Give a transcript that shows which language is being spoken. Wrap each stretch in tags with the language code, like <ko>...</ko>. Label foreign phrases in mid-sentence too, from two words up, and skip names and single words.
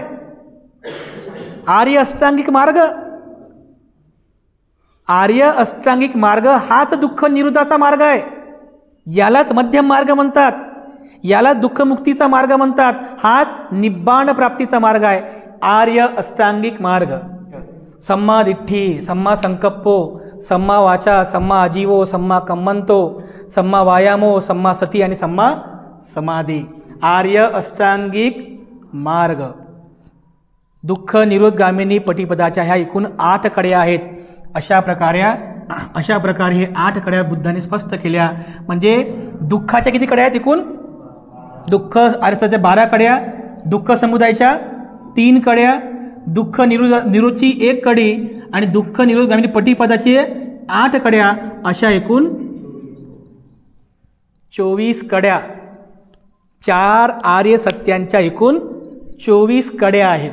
<mr>आर्य अष्टांगिक मार्ग. आर्य अष्टांगिक मार्ग हाच दुःख निरोधाचा मार्ग आहे. यालाच मध्यम मार्ग म्हणतात, याला दुःखमुक्तीचा मार्ग म्हणतात. हाच निब्बाण प्राप्तीचा मार्ग आहे, आर्य अष्टांगिक मार्ग.</mr> <pi>सम्मा दिठ्ठी, सम्मा संकप्पो, सम्मा वाचा, सम्मा आजीवो, सम्मा कम्मंतो, सम्मा वायामो, सम्मा सती आणि सम्मा समाधी.</pi> <mr>आर्य अष्टांगिक मार्ग. दुःख निरोधगामिनी पटीपदाच्या ह्या एकूण 8 कड्या आहेत. अशा प्रकारे हे 8 कड्या बुद्धाने स्पष्ट केल्या. म्हणजे दुःखाच्या किती कड्या आहेत एकूण? दुःख आर्यसत्याच्या 12 कड्या, दुःख समुदायाच्या 3 कड्या दुःख निरोधची 1 कडी आणि दुःख निरोधगामिनी पटीपदाची 8 कड्या, अशा एकूण 24 कड्या, 4 आर्य सत्यांच्या एकूण 24 कड्या आहेत.</mr>